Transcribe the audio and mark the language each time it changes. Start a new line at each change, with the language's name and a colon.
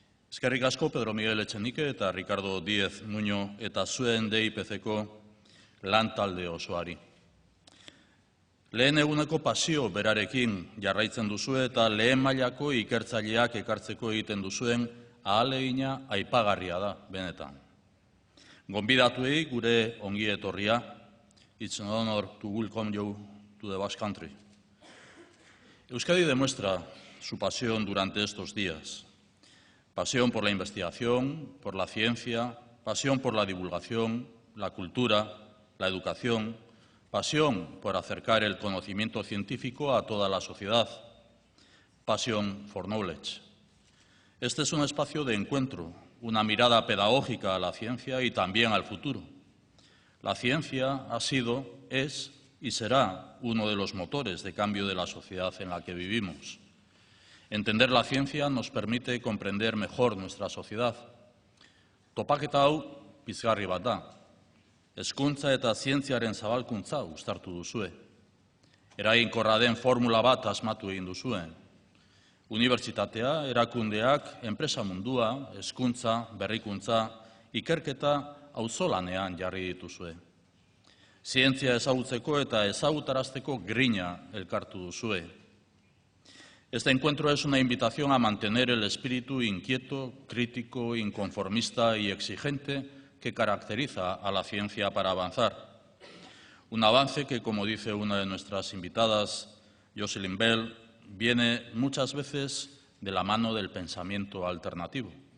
Basque: Eskerrik asko Pedro Miguel Etxenike eta Ricardo Díez Nuño eta zuen DIPC-ko lan talde osoari. Lehen eguneko pasio berarekin jarraitzen duzue eta lehen mailako ikertzaileak ekartzeko egiten duzuen ahalegina aipagarria da, benetan. Gonbidatuei gure ongi etorria.
English: It's an honor to welcome you to the Basque Country.
Spanish: Euskadi demuestra su pasión durante estos días. Pasión por la investigación, por la ciencia, pasión por la divulgación, la cultura, la educación, pasión por acercar el conocimiento científico a toda la sociedad. Passion for Knowledge. Este es un espacio de encuentro, una mirada pedagógica a la ciencia y también al futuro. La ciencia ha sido, es y será uno de los motores de cambio de la sociedad en la que vivimos. Entender la ciencia nos permite comprender mejor nuestra sociedad.
Basque: Topaketa hau pizgarri bat da. Hezkuntza eta zientziaren zabalkuntza uztartu duzue. Eraginkorra den formula bat asmatu egin duzue. Unibertsitatea, erakundeak, enpresa mundua, hezkuntza, berrikuntza, ikerketa auzolanean jarri dituzue. Zientzia ezagutzeko eta ezagutarazteko grina elkartu duzue.
Spanish: Este encuentro es una invitación a mantener el espíritu inquieto, crítico, inconformista y exigente que caracteriza a la ciencia para avanzar. Un avance que, como dice una de nuestras invitadas, Jocelyn Bell, viene muchas veces de la mano del pensamiento alternativo.